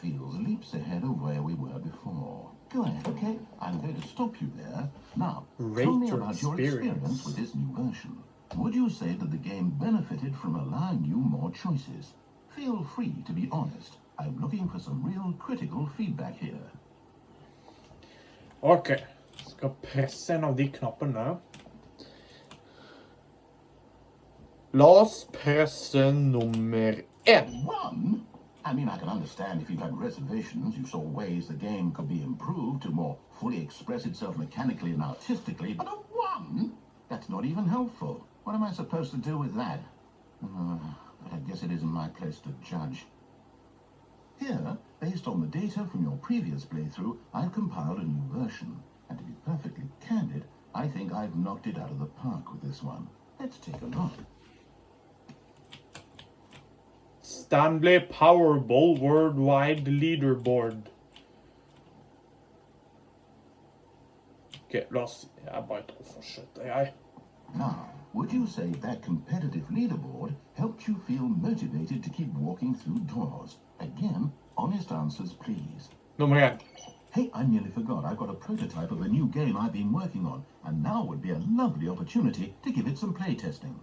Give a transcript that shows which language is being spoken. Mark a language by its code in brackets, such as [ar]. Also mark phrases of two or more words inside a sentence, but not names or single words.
[en] feels leaps ahead of where we were before. Go ahead, okay? I'm going to stop you there. Now, tell me Rate your about your experience with this new version. Would you say that the game benefited from allowing you more choices? Feel free to be honest. I'm looking for some real critical feedback here. Ok. [no] Skal presse en av de knappene. La oss presse nummer 1. [en] One? I mean, I can understand if you've had reservations, you saw ways the game could be improved to more fully express itself mechanically and artistically, but a 1? That's not even helpful. What am I supposed to do with that? But I guess it isn't my place to judge. Here, based on the data from your previous playthrough, I've compiled a new version. And to be perfectly candid, I think I've knocked it out of the park with this one. Let's take a look. Stanley Parable Worldwide Leaderboard. [no] Ok, la oss... Jeg bare fortsetter, jeg. [en] Now, would you say that competitive leaderboard helped you feel motivated to keep walking through doors? Again, honest answers, please. [no] Nummer 1. [en] Hey, I nearly forgot. I've got a prototype of a new game I've been working on, and now would be a lovely opportunity to give it some play testing.